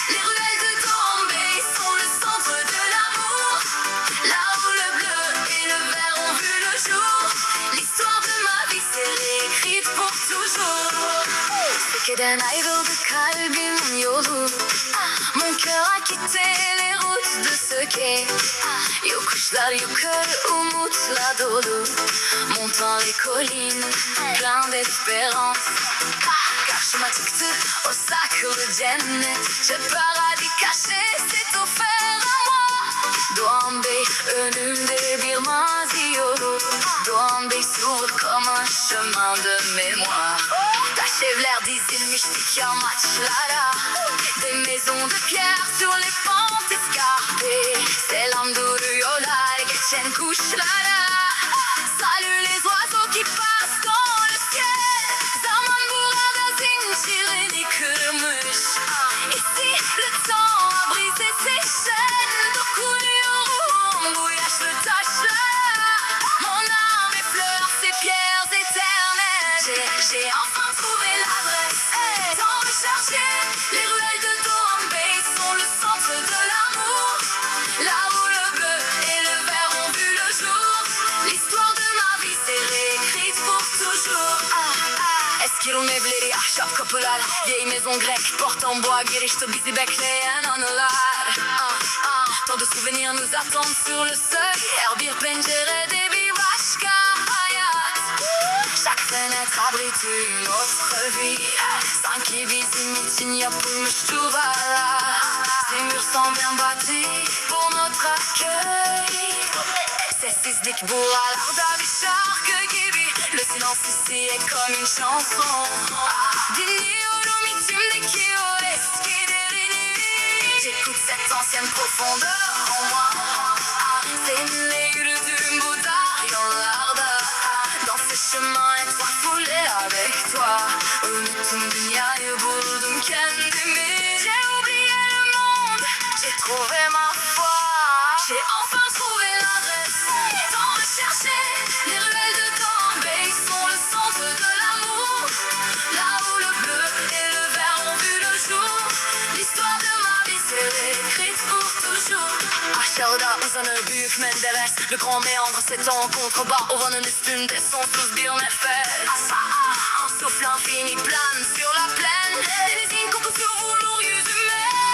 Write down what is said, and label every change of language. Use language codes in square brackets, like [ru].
[fr] Les ruelles de Doambey sont le centre de l'amour, là où le bleu et le vert ont vu le jour. L'histoire de ma vie s'est réécrite pour toujours. [tr] Sekeden ayrıldı kalbim yolu. [fr] Mon cœur a quitté les routes de ce quai. [tr] Yokuşlar yukarı umutla dolu. [fr] Montant les collines, plein d'espérance. [tr] Karşıma çıktı o saklı cennet. [fr] Ce paradis caché s'est offert à moi. [tr] Doambey önümde bir mazi yolu. [fr] Doambey s'ouvre comme un chemin de mémoire. [tr] Taş evler dizilmiştik yamaçlara. [fr] Des maisons de pierre sur les pentes escarpées. [tr] Selam duruyorlar geçen kuşlara. [fr] Salut les oiseaux qui passent dans le ciel. [tr] Zaman burada zincirini kırmış. [fr] Et si le temps a brisé ses chaînes, [tr] dokunuyorum bu yaşlı taşlara. [fr] Mon âme effleure ces pierres éternelles. J'ai enfin trouvé l'adresse tant recherchée. Les ruelles de Doambey sont le centre de l'amour, là où le bleu et le vert ont vu le jour. L'histoire de ma vie s'est réécrite pour toujours. [tr] Eski Rum evleri, ahşap kapılar, [fr] vieille maison grecque, porte en bois, [tr] girişte bizi bekleyen anılar. [fr] Tant de souvenirs nous attendent sur le seuil. [tr] Her bir pencerede bir başka hayat. [fr] Chaque fenêtre abrite une autre vie. [tr] Sanki bizim için yapılmış duvarlar. [fr] Ces murs sont bien bâtis pour notre accueil. [tr] Sessizlik buralarda bir şarkı gibi. [fr] Le silence ici est comme une chanson. [tr] Dinliyorum içimdeki o eski derinliği. [fr] J'écoute cette ancienne profondeur en moi. [tr] Seninle yürüdüğüm bu dar yollarda. [fr] Dans ces chemins étroits foulés avec toi. [tr] Unuttum dünyayı, buldum kendimi. [fr] J'ai oublié le monde, j'ai trouvé ma foi. J'ai enfin trouvé l'adresse tant recherchée. Les ruelles de Doambey sont le centre de l'amour, là où le bleu et le vert ont vu le jour. L'histoire de ma vie s'est réécrite pour toujours. [tr] Aşağıda uzanır büyük Menderes. [fr] Le grand méandre s'étend en contrebas. [tr] Ovanın üstünde sonsuz bir nefes. [fr] Un souffle infini plane sur la plaine. [tr] Denizin kokusu vurur yüzüme.